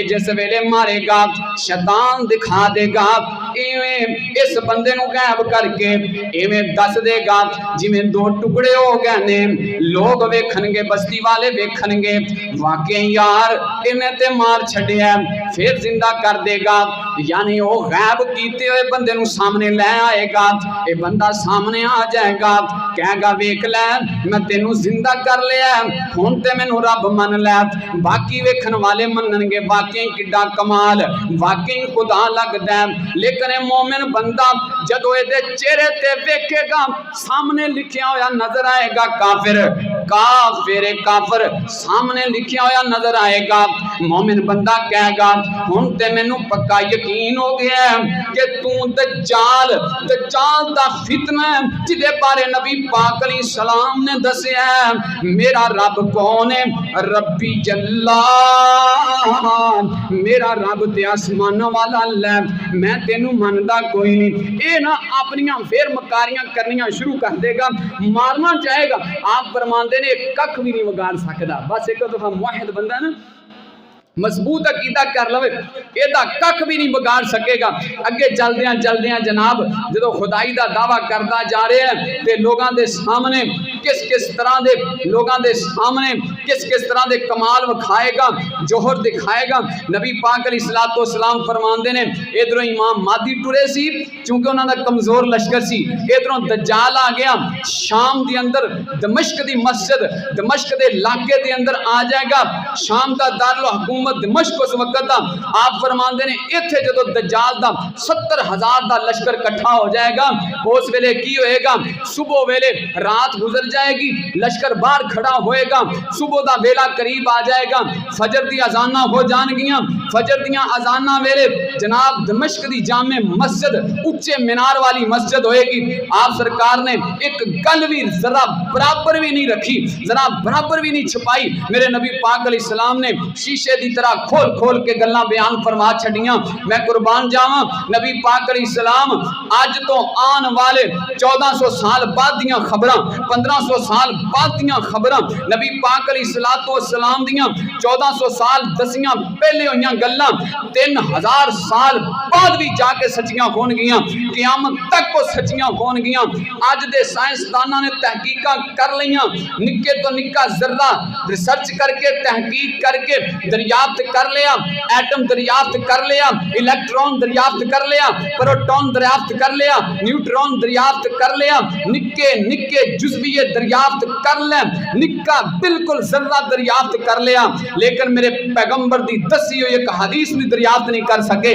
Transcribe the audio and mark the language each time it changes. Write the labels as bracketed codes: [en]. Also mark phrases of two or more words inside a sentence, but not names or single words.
[pa] جس ویلے مارے گا شیطان دکھا دے گا، ایویں اس بندے نو غائب کر کے ایویں دس دے گا جویں 2 ٹکڑے ہو گئے نے، لوگ ویکھن گے، بستی والے ویکھن گے واقعی یار انہیں تے مار چھڈیا، پھر زندہ کر دے گا، یعنی وہ غائب کیتے ہوئے بندے نو سامنے لے آئے گا، اے بندہ سامنے آ جائے گا، کہے گا ویکھ لے میں تینوں زندہ کر لیا، ہن تے مینوں رب من لے۔ باقی ویکھن والے منن گے واقعی کڈا کمال، واقعی خدا لگدا ہے، لیکن اے مومن بندہ جدوں اے دے چہرے تے ویکھے گا سامنے لکھیا ہویا نظر آئے گا کافر، کافر سامنے لکھیا ہویا نظر آئے گا، مومن بندہ کہے گا ہن تے مینوں پکا یقین ہو گیا ہے کہ تو دجال دا فتنہ ہے جدے بارے نبی پاک [ar] علیہ السلام [pa] نے دسیا ہے۔ میرا رب کون ہے؟ ربی جلال، میرا رب تے آسمان والا اللہ، میں تینوں مندا کوئی نہیں۔ اے نہ اپنیاں پھر مکاریاں کرنیاں شروع کر دے گا، مارنا چاہے گا، آپ فرماندے نے ککھ بھی نہیں وگاڑ سکدا، بس ایک دفعہ موحد بندہ نا مضبوط عقیدہ کر لوے ایدہ ککھ بھی نہیں بگاڑ سکے گا۔ اگے چلدیاں جناب جدو خدائی دا دعویٰ کردا جا رہے ہیں تے لوگاں دے سامنے کس طرح دے لوگاں دے سامنے کس کس طرح دے کمال وکھائے گا، جوہر دکھائے گا۔ نبی پاک [ar] علیہ الصلوۃ والسلام [pa] فرماندے نے ادھروں امام مہدی ٹرے سی چونکہ انہاں دا کمزور لشکر سی، ادھروں دجال آ گیا شام دے اندر، دمشق دی مسجد دمشق دے علاقے دے اندر آ جائے گا، شام دا دارالحکومت دمشق اس وقت دا۔ آپ فرماندے نے ایتھے جدو دجال دا 70,000 دا لشکر کٹھا ہو جائے گا، اس ویلے کی ہوئے گا، صبح ویلے رات گزر جائے گی، لشکر باہر کھڑا ہوئے گا، صبح دا ویلا قریب آ جائے گا، فجر دی اذاناں ہو جان گیاں، فجر دیاں اذاناں ویلے جناب دمشق دی جامع مسجد اونچے مینار والی مسجد ہوئے گی۔ آپ سرکار نے ایک گل بھی ذرا برابر بھی نہیں رکھی، ذرا برابر بھی نہیں چھپائی، میرے نبی پاک [ar] علیہ السلام [pa] نے شیشے دی طرح کھول کھول کے گلاں بیان فرما چھڑیاں۔ میں قربان جاواں، نبی پاک [ar] علیہ السلام [pa] آج تو آن والے 1400 سال بعد دیاں خبراں، 1500 سال بعد دیاں خبراں، نبی پاک [ar] علیہ السلام [pa] دیاں 1400 سال دسیاں پہلے ہویاں گلاں 3000 سال بعد بھی جا کے سچیاں ہون گیاں، قیامت تک کو سچیاں ہون گیاں۔ آج دے سائنسداناں نے تحقیقاں کر لیاں، نکے تو نکا ذرہ ریسرچ کر کے تحقیق کر کے دریافت کر لیا، ایٹم دریافت کر لیا، الیکٹرون دریافت کر لیا، پروٹون دریافت کر لیا، نیوٹرون دریافت کر لیا، نکے نکے جزویے دریافت کر لیں، نکا بالکل ذرہ دریافت کر لیا، لیکن میرے پیغمبر دی دسی ہوئی ایک حدیث بھی دریافت نہیں کر سکے۔